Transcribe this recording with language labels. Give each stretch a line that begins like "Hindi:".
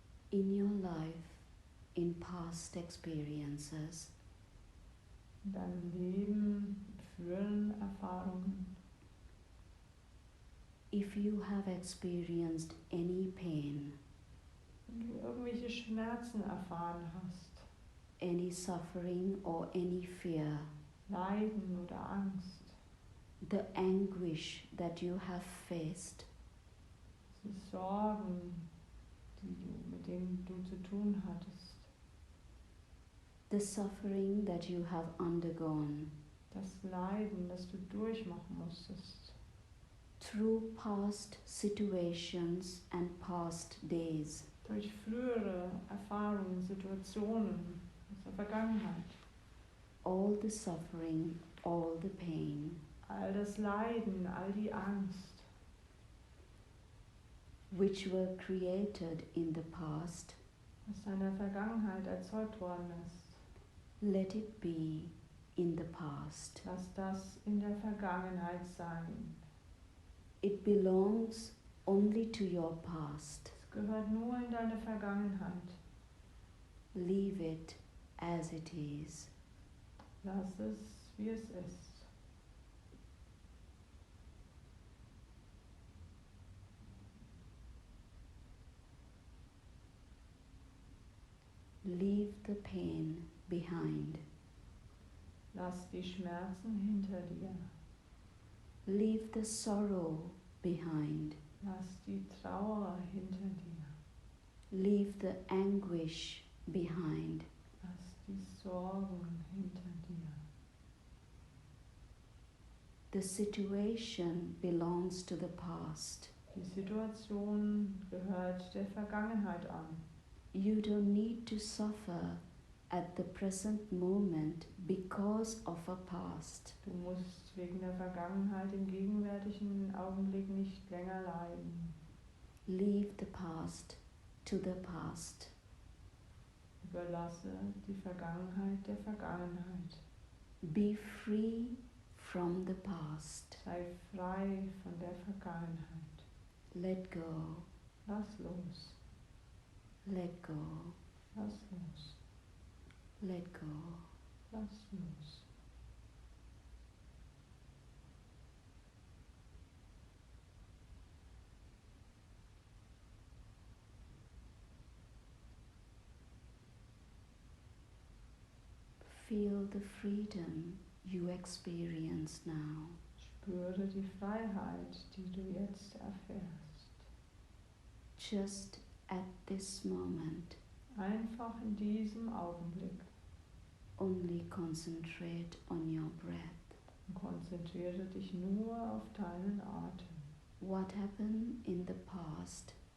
English: In your life, in past experiences,
German: In deinem Leben, früheren Erfahrungen,
English: if you have experienced any pain,
German: wenn du irgendwelche Schmerzen erfahren hast,
English: any suffering or any fear,
German: Leiden oder Angst,
English: the anguish that you have faced,
German: die Sorgen, mit denen du zu tun hattest,
English: the suffering that you have undergone
German: das Leiden, das du durchmachen musstest,
English: through past situations and past days,
German: durch frühere Erfahrungen, Situationen aus der Vergangenheit,
English: all the suffering, all the pain,
German: all das Leiden, all die Angst,
English: which were created in the past,
German: was in der Vergangenheit erzeugt worden ist.
English: let it be in the past.
German: Lass das in der Vergangenheit sein.
English: It belongs only to your past.
German: Es gehört nur in deine Vergangenheit.
English: Leave it as it is.
German: Lass es, wie es ist.
English: Leave the pain behind.
German: Lass die Schmerzen hinter dir.
English: Leave the sorrow behind.
German: Lass die Trauer hinter dir.
English: Leave the anguish behind.
German: Lass die Sorgen hinter dir.
English: The situation belongs to the past.
German: Die Situation gehört der Vergangenheit an.
English: You don't need to suffer at the present moment because of a past.
German: Du musst wegen der Vergangenheit im gegenwärtigen Augenblick nicht länger leiden.
English: Leave the past to the past.
German: Überlasse die Vergangenheit der Vergangenheit.
English: Be free from the past.
German: Sei frei von der Vergangenheit.
English: Let go.
German: Lass los.
English: Let go.
German: Lass los.
English: Let go.
German: Lass los.
English: Feel the freedom you experience now.
German: Spüre die Freiheit, die du jetzt erfährst.
English: Just at this moment,
German: Einfach in diesem Augenblick.
English: only concentrate on your breath.
German: Und konzentriere dich nur auf deinen Atem.
English: What happened in the past